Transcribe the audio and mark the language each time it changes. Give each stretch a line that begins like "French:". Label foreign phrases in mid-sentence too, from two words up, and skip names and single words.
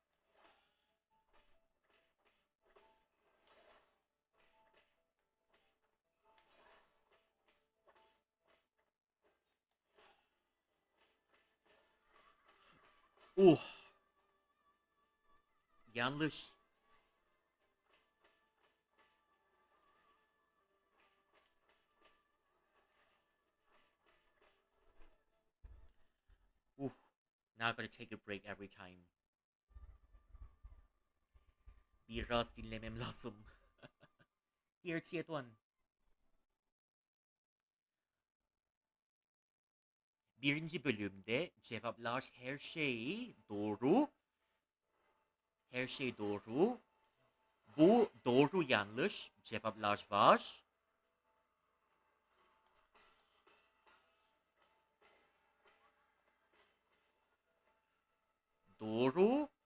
Turkish: Oh, yanlış.
English: Ooh, now I've got to take a break every time.
Turkish: Biraz dinlemem lazım.
Chinese: 第二阶段
Turkish: birinci bölümde cevaplar her şey doğru. Her şey doğru. Bu doğru yanlış cevaplar var. Doğru.